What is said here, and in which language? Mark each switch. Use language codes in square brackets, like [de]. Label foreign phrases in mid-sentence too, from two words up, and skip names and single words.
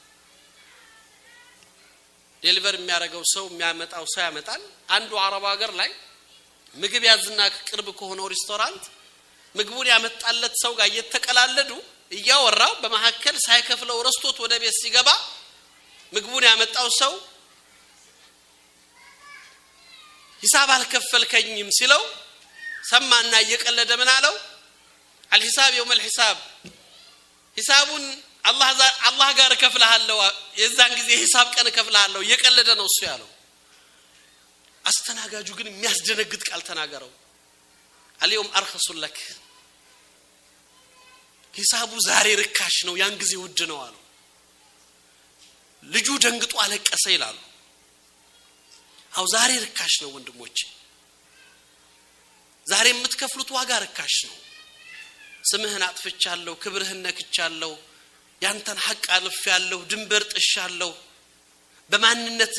[am] ዴሊቨር የሚያደርገው ሰው የሚያመጣው ሰው ያመጣል አንዱ አረብ ሀገር ላይ ምግብ ያዝና ቅርብ ከሆነው ሬስቶራንት ምግቡን ያመጣለት ሰው ጋር እየተቀላለዱ እያወራው በመሐከል ሳይከፍለው ረስቶት ወደ ቤት ሲገባ ምግቡን ያመጣው ሰው ሂሳብ አልከፈልከኝም ሲለው ሰማና እየቀለደ ምን አለው [ar] الحساب يوم الحساب [am] ሂሳቡን አላህ ጋር ከፍለሃለው የዛን ጊዜ ሂሳብ ቀን ከፍለሃለው እየቀለደ ነው እሱ ያለው አስተናጋጁ ግን የሚያስደነግጥ ቃል ተናገረው [ar] اليوم ارخص لك [am] ሂሳቡ ዛሬ ርካሽ ነው ያን ጊዜ ውድ ነው አለው ልጁ ደንግጦ አለቀሰ ይላሉ አው ዛሬ ርካሽ ነው ወንድሞቼ ዛሬ የምትከፍሉት ዋጋ ርካሽ ነው ስምህን አጥፍቻለሁ ክብርህን ነክቻለሁ ያንተን ሐቅ አልፌያለሁ ድንበር ጥሻለሁ በማንነትህ